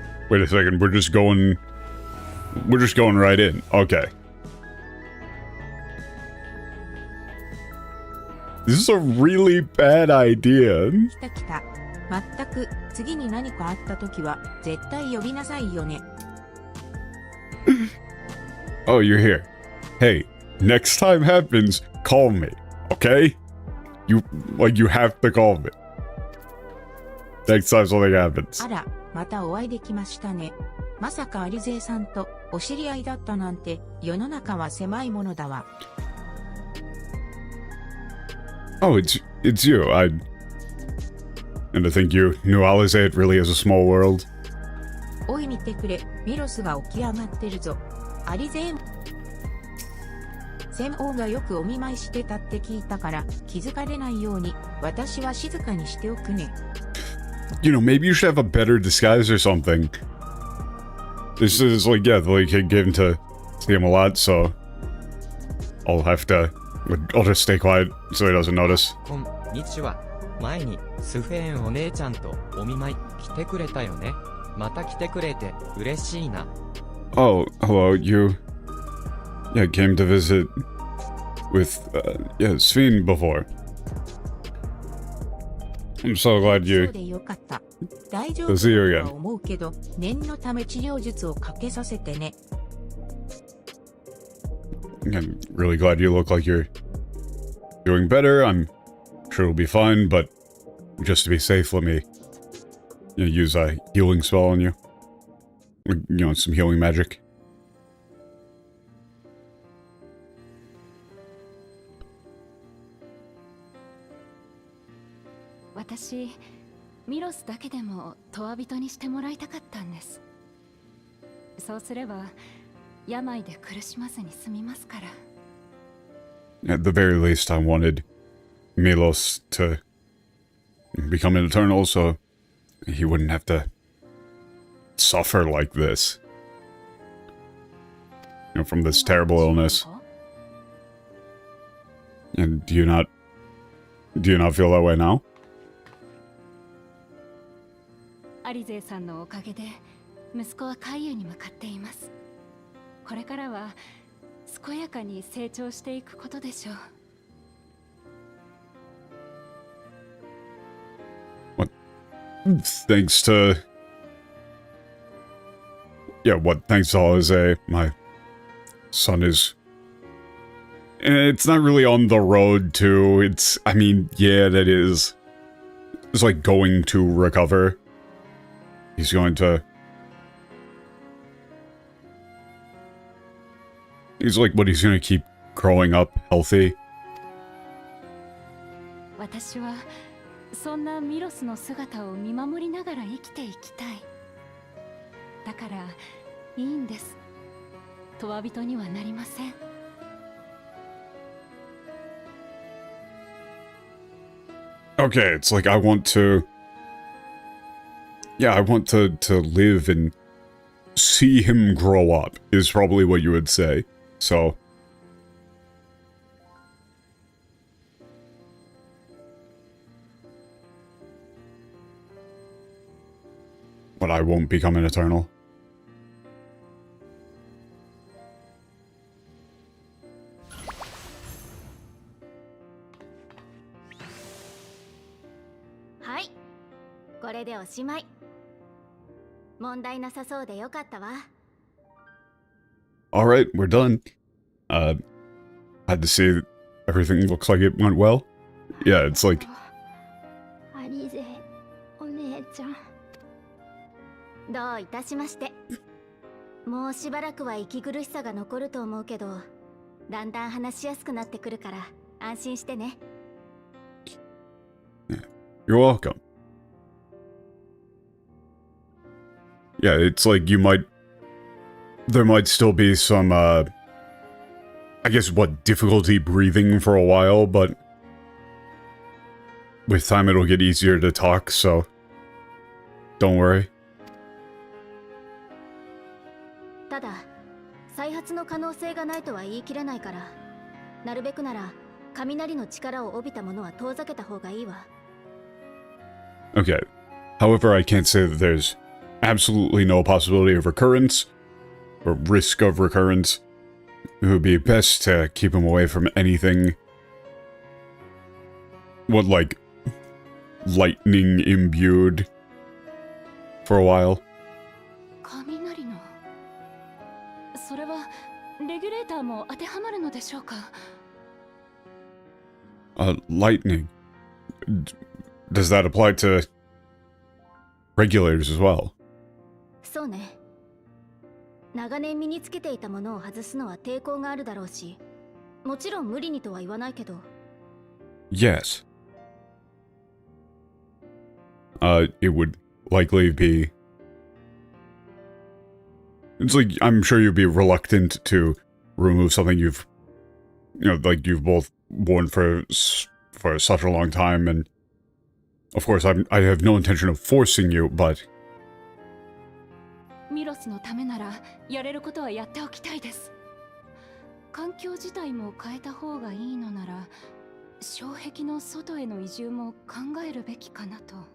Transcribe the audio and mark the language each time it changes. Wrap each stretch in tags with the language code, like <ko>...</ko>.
<en>Wait a second, we're just going right in. Okay. This is a really bad idea.</en> <ja>来た来た。まったく次に何かあった時は絶対呼びなさいよね。</ja> <en>Oh, you're here. Hey, next time happens, call me, okay? You have to call me. Next time something happens.</en> <ja>あら、またお会いできましたね。まさかアリゼイさんとお知り合いだったなんて世の中は狭いものだわ。</ja> <en>Oh, it's you. And I think you knew Alize. It really is a small world.</en> <ja>おい見てくれ、ミロスが起き上がってるぞ。アリゼイ専王がよくお見舞いしてたって聞いたから気づかれないように私は静かにしておくね。</ja> <en>You know, maybe you should have a better disguise or something. This is like, yeah, the kid gave him to see him a lot, so I'll just stay quiet so he doesn't notice.</en> <ja>こんにちは。前にスフェーンお姉ちゃんとお見舞い来てくれたよね。また来てくれて嬉しいな。</ja> <en>Oh, hello, you... Yeah, came to visit with, yeah, Sven before. I'm so glad</en> <ja>そ</ja> <en>you...</en> <ja>うでよかった。大丈</ja> <en>To</en> <ja>夫</ja> <en>see you</en> <ja>だと</ja> <en>again.</en> <ja>は思うけど、念のため治療術をかけさせてね。</ja> <en>I'm really glad you look like you're doing better. I'm sure it'll be fine, but just to be safe, let me use a healing spell on you. You know, some healing magic.</en> <ja>私ミロスだけでもトワ人にしてもらいたかったんです。そうすれば病で苦しまずに済みますから。</ja> <en>At the very least, I wanted Milos to become an Eternal, so he wouldn't have to suffer like this. You know, from this terrible illness. And do you not feel that way now?</en> <ja>アリゼさんのおかげで息子は海遊に向かっています。これからは健やかに成長していくことでしょう。</ja> <en>Thanks to... Yeah, what? Thanks to Jose, my son is... It's not really on the road to... It's... I mean, yeah, that is... It's like going to recover. He's going to... He's like, what, he's gonna keep growing up healthy?</en> <ja>私はそんなミロスの姿を見守りながら生きていきたい。だからいいんです。トワ人にはなりません。</ja> <en>Okay, it's like I want to... Yeah, I want to live and see him grow up, is probably what you would say. So... But I won't become an Eternal.</en> <ja>はい、これでおしまい。問題なさそうでよかったわ。</ja> <en>Alright, we're done. Had to see that everything looks like it went well. Yeah, it's like...</en> <ja>アリゼ、お姉ちゃん。どういたしまして。もうしばらくは息苦しさが残ると思うけど、だんだん話しやすくなってくるから安心してね。</ja> <en>You're welcome. Yeah, it's like you might... There might still be some, I guess, what, difficulty breathing for a while, but... With time it'll get easier to talk, so... Don't worry.</en> <ja>ただ、再発の可能性がないとは言い切れないから、なるべくなら雷の力を帯びたものは遠ざけた方がいいわ。</ja> <en>Okay. However, I can't say that there's absolutely no possibility of recurrence, or risk of recurrence. It would be best to keep him away from anything... What, like... lightning imbued... for a while.</en> <ja>雷の。それはレギュレーターも当てはまるのでしょうか。</ja> <en>Lightning. Does that apply to regulators as well?</en> <ja>そうね。長年身につけていたものを外すのは抵抗があるだろうし、もちろん無理にとは言わないけど。</ja> <en>Yes. It would likely be... It's like, I'm sure you'd be reluctant to remove something you've... You know, like, you've both worn for such a long time, and... Of course, I have no intention of forcing you, but...</en> <ja>ミロスのためならやれることはやっておきたいです。環境自体も変えた方がいいのなら、障壁の外への移住も考えるべきかなと。</ja>